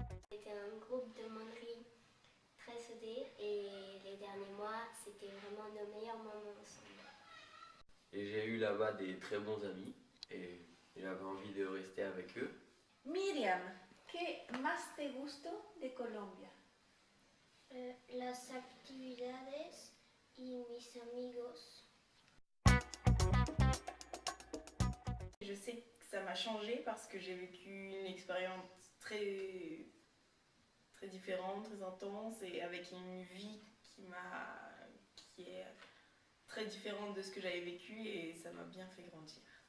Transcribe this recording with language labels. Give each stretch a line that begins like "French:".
French: C'était un groupe de monderie très soudé et les derniers mois, c'était vraiment nos meilleurs moments ensemble. Et j'ai eu là-bas des très bons amis et j'avais envie de rester avec eux.
Spanish: Miriam, ¿qué más te gustó de Colombia? Las actividades y mis amigos.
French: Je sais que ça m'a changé parce que j'ai vécu une expérience très, très différente, très intense et avec une vie qui est très différente de ce que j'avais vécu et ça m'a bien fait grandir.